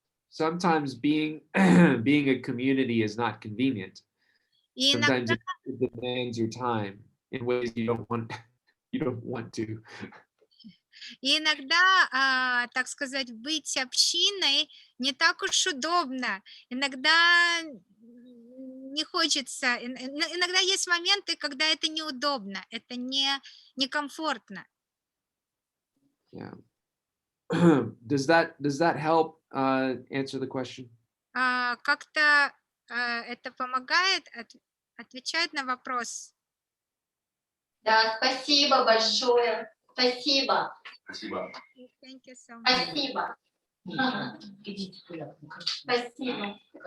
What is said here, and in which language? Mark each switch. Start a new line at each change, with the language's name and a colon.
English: Sometimes being being a community is not convenient.
Russian: И
English: Sometimes
Russian: иногда
English: it demands your time in ways you don't want to.
Russian: И иногда, так сказать, быть общиной не так уж удобно. Иногда не хочется, иногда есть моменты, когда это неудобно, это некомфортно.
English: Yeah. Does that help answer the question?
Russian: Как-то это помогает отвечать на вопрос. Да, спасибо большое. Спасибо. Спасибо.
English: Thank you so much.
Russian: Спасибо. Ага. Спасибо.